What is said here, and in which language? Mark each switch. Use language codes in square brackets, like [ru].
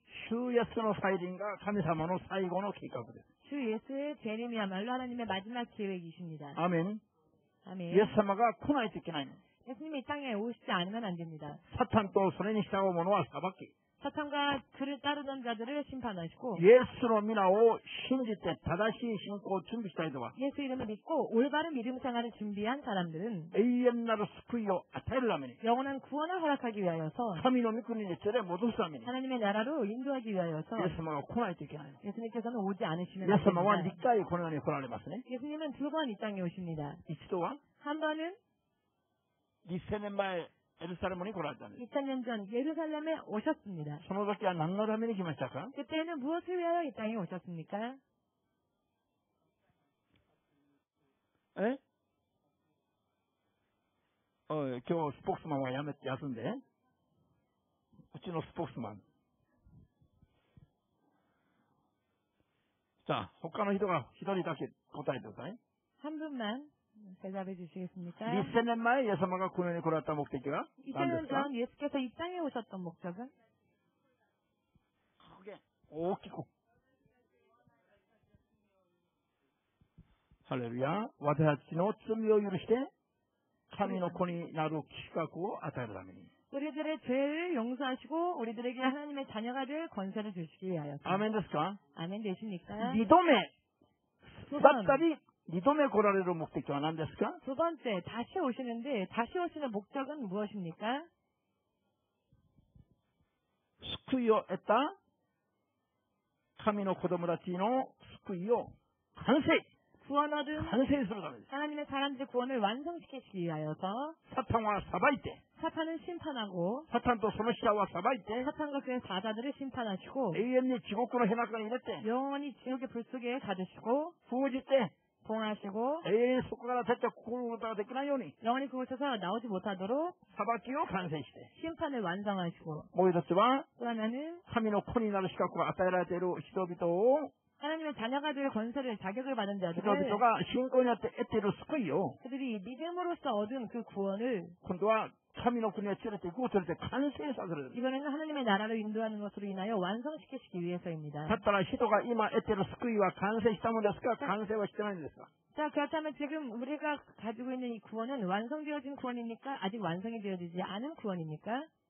[ja] 主イエスの再臨が神様の最後の計画です。 [ko] 주 예수의 재림이야말로 하나님의 마지막 계획이십니다. [ja] アーメン。 [ko] 아멘. [ja] イエス様が来ないといけないの。 [ko] 예수님이 이 땅에 오시지 않으면 안 됩니다. [ja] サタンとそれに従う者は裁き。 [ko] 사탄과 그를 따르던 자들을 심판하시고 [ja] イエスの皆を信じて正しい信仰を準備した人は [ko] 예수 이름을 믿고 올바른 믿음 생활을 준비한 사람들은 [ja] 永遠なる救いを与えるために [ko] 영원한 구원을 허락하기 위하여서 [ja] 神の御国に連れ戻すためにイエ [ko] 하나님의 나라로 인도하기 위하여서 [ja] ス様が来ないといけないの。 [ko] 예수님께서는 오지 [ja] イ [ko] 않으시면 [ja] エ [ko] 안 [ja] ス様は [ko] 됩니다. [ja] 2回この世に来られますね。 [ko] 예수님은 2번 이 땅에 오십니다. [ja] 一度は [ko] 한 번은 [ja] 1000年前エルサレムに来られたんです。 [ko] 2000년 전 예루살렘에 오셨습니다. [ja] その時は何のために来ましたか？ [ko] 그때는 무엇을 위하여 이 땅에 오셨습니까? [ja] え？今日スポークスマンはやめて休んで。うちのスポークスマン。さあ、他の人が一人だけ答えてください。 [ko] 한 분만 대답해 주시겠습니까? [ja] 1000年前、イエス様がこの世に来られた目的が何ですか？ [ko] 전 예수께서 이 땅에 오셨던 목적은 [ja] 大きく。ハレルヤ。私たちの罪を許して、神の子になる資格を与えるために。 [ko] 우리들의 죄를 용서하시고 우리들에게 하나님의 자녀가 될 권세를 주시기 위하여. [ja] アーメンですか？ [ko] 아멘 되십니까? [ja] 二度目。 [ko] 두 [ja] 再 [ko] 번, [ja] び、二度目来られる目的は何ですか？ [ko] 두 번째 다시 오시는데 다시 오시는 목적은 무엇입니까? [ja] 救いを得た神の子供たちの救いを完成 [ko] 구원 얻은 [ja] 完成するためです。 [ko] 하나님의 사람들의 구원을 완성시키기 위하여서 [ja] サタンは裁いて、 [ko] 사탄은 심판하고 [ja] サタンとその使者は裁いて、 [ko] 사탄과 그의 사자들을 심판하시고 [ja] 永遠に地獄の火中に入れて、 [ko] 영원히 지옥의 불 속에 가두시고 [ja] 封じて、 [ko] 봉하시고 [ja] 永遠にそこから出てくることができないように、 [ko] 영원히 그곳에서 나오지 못하도록 [ja] 裁きを完成して、 [ko] 심판을 완성하시고 [ja] もう一つは、 [ko] 또 하나는 [ja] 神の子になる資格が与えられている人々を、 [ko] 하나님의 자녀가 될 권세를 자격을 받은 [ja] 人 [ko] 자들을 [ja] 々が信仰によって得ている救いを、 [ko] 그들이 믿음으로써 얻은 그 구원을 [ja] 今度は神の国へ連れて行こうと連れて完成させる。 [ko] 이번에는 하나님의 나라로 인도하는 것으로 인하여 완성시키시기 위해서입니다. [ja] だったら人が今得ている救いは完成したのですか？完成はしてないんですか？ [ko] 자, 그렇다면 지금 우리가 가지고 있는 이 구원은 완성되어진 구원입니까? 아직 완성이 되어지지 않은 구원입니까?